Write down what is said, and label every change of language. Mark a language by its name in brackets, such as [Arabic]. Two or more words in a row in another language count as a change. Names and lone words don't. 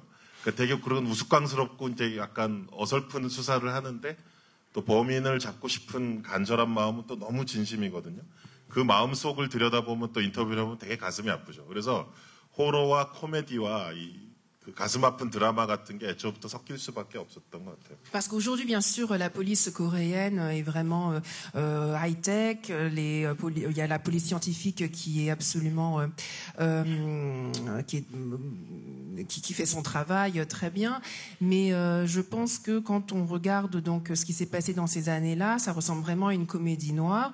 [Korean] 그러니까 되게 그런 우스꽝스럽고 이제 약간 어설픈 수사를 하는데 또 범인을 잡고 싶은 간절한 마음은 또 너무 진심이거든요. 그 마음 속을 들여다보면 또 인터뷰를 하면 되게 가슴이 아프죠. 그래서 호러와 코미디와 그 가슴 아픈 드라마 같은 게 애초부터 섞일 수밖에 없었던 것 같아요. [French] Parce qu'aujourd'hui, bien sûr, la police coréenne est vraiment high-tech. Il y a la police scientifique qui est absolument qui fait son travail très bien. Mais je pense que quand on regarde donc ce qui s'est passé dans ces années-là, ça ressemble vraiment à une comédie noire.